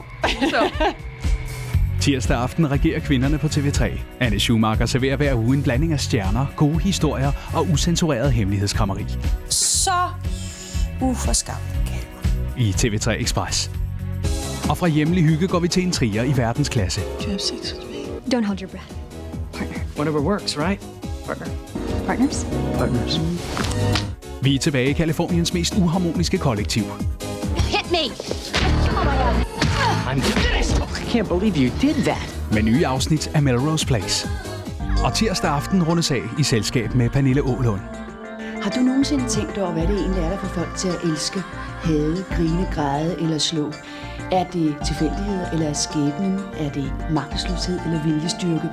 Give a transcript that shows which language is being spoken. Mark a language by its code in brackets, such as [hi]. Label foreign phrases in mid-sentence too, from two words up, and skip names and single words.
[da] Tirsdag aften regerer kvinderne på TV3. Anne Schumacher serverer hver uge en blanding af stjerner, gode historier og usensureret hemmelighedskræmmeri. Så uforskamt. I TV3 Express. Og fra hjemlig hygge går vi til intriger i verdensklasse. [en] Do you have sex with me? Don't hold your breath. Partner. Whatever works, right? Partner. Partners? Partners. [da] Vi er tilbage i Californiens mest uharmoniske kollektiv. [en] Hit me! I'm finished! I can't believe you did that. [da] Med nye afsnit af Melrose Place. Og tirsdag aften rundes af i selskab med Pernille Åhlund. Har du nogensinde tænkt over, hvad det egentlig er, der får folk til at elske, hade, grine, græde eller slå? Er det tilfældigheder, eller er skæbnen? Er det magtesløshed eller viljestyrke?